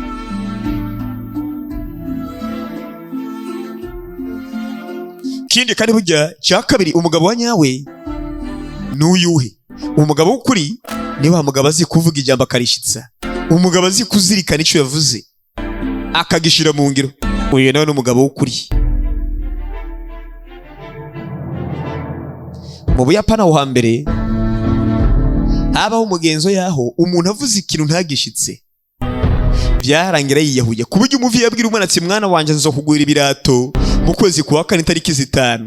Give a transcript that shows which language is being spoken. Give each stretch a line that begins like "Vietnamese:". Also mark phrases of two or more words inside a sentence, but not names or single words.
Rundi: Kindi kandi burya cya kabiri, umugabo wa nyawe n'uyuhe? Umugabo w'ukuri ni wa mugabo azi kuvuga ijambo akarishitsa, umugabo azi kuzirikana icyo yavuze akagishira mu ngiro. Uyu nawe n'umugabo w'ukuri. Mu Buyapani aho hambere habaho umugenzo yaho umuntu avuze ikintu ntagishitse byarangira yiyahuye, ku buryo umuvyeyi yabwira umwana ati mwana wanje nzokugurira ibirato mu kwezi kwa kane tariki 5.